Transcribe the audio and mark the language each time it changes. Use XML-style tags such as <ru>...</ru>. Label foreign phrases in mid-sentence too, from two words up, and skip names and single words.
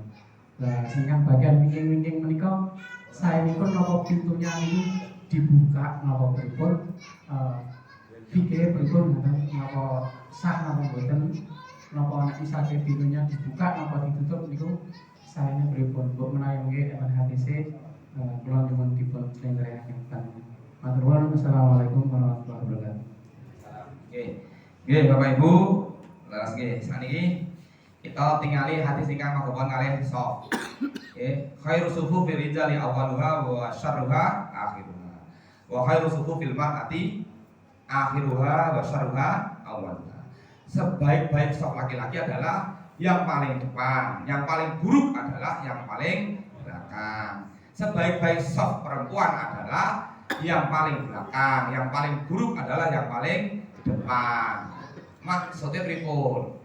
<jv>Lah sing kan bagian wingking-wingking menika saenipun napa pintunya niku dibuka napa pripun pikire pripun napa sah napa mboten napa nek misale pintunya dibuka napa ditutup niku saene pripun mbok menawi nggih eman hadise kula nyuwun dipun slendherekaken panjenengan. Matur nuwun.</jv> <ar>السلام عليكم ورحمة الله وبركاته.</ar> <jv>Nggih Bapak Ibu, leres nggih saniki kita tingali hadis ingkang mangkon kalih sop. Nggih,</jv> <ar>خير صفوف الرجال أولها وشرها آخرها. وخير صفوف المرأة آخرها وشرها أولها.</ar> <id>Sebaik-baik saf laki-laki adalah yang paling depan, yang paling buruk adalah yang paling belakang. Sebaik-baik saf perempuan adalah yang paling belakang, yang paling buruk adalah yang paling depan.</id> <jv>Maksudnya pripun?</jv>